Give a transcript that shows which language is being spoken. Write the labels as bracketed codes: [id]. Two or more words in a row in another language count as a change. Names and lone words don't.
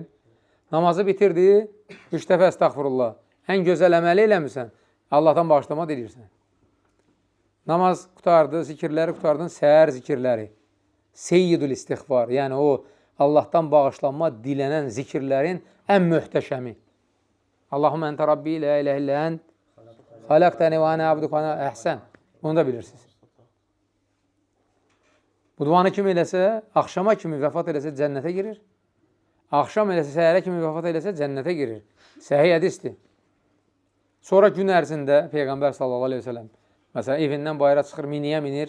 [az] Namazı bitirdi, 3 dəfə əstəğfirullah. Ən gözəl əməli eləmirsən, Allahdan bağışlama deyirsən. Namaz qutardı, zikirləri qutardın, səhər zikirləri. [ar] سيد الاستغفار, [az] yəni o Allahdan bağışlanma dilənən zikirlərin ən möhtəşəmi. [ar] اللهم أنت ربي لا إله إلا أنت, خلقتني وأنا عبدك وأنا أحسن. [az] Bunu da bilirsiniz. Bu duanı kim eləsə, axşama kimi vəfat eləsə cənnətə girir. Axşam eləsə, səhərə kimi vəfat eləsə cənnətə girir. Səhih hədisdir. Sonra gün ərzində Peyğəmbər [ar] صلى الله عليه وسلم [az] məsələn, evindən bayıra çıxır, miniyə minir.